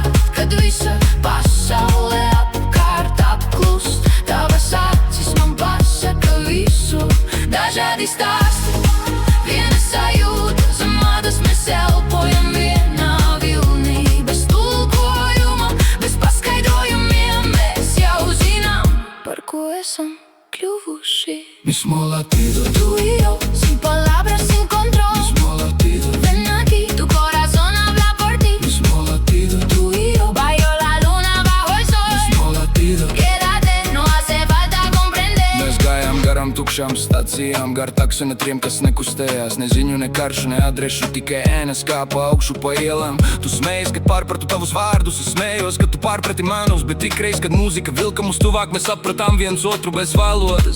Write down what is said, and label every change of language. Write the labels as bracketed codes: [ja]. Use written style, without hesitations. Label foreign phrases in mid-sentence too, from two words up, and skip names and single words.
[lv] Kad visa pasaule apkārt apklust, tavas acis man pasaka visu. Dažādi stāsti, viena sajūta, zem ādas mēs elpojam vienā vilnī. Bez tulkojuma, bez paskaidrojumiem mēs jau zinām, par ko esam kļuvuši. [es] Mismo latido, Tú y yo, sin palabras, sin control. mismo latido, Ven aquí, tu corazón habla por ti. mismo latido, Tú y yo, bajo la luna, bajo el sol. mismo latido. Quédate, no hace falta comprender. [lv] Mēs gājām garām tukšām stacijām, gar taksometriem, kas nekustējās. Ne ziņu, ne karšu, ne adrešu, tikai ēnas kāpa augšu pa ielām. Tu smējies, kad pārpratu tavus vārdus, es smējos, kad tu pārprati manus. Bet tikreiz, kad mūzika vilka mums tuvāk, mēs sapratām viens otru bez valodas.